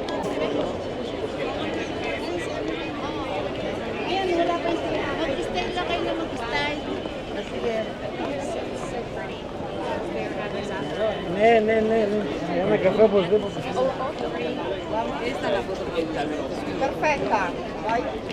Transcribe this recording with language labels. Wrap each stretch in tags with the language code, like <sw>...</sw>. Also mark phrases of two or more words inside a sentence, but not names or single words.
<tl>Ayan, wala pa siya. Mag-style lang kayo na mag-style. Ya me café pues de</tl> <it>Esta è la foto perfetta. Vai.</it>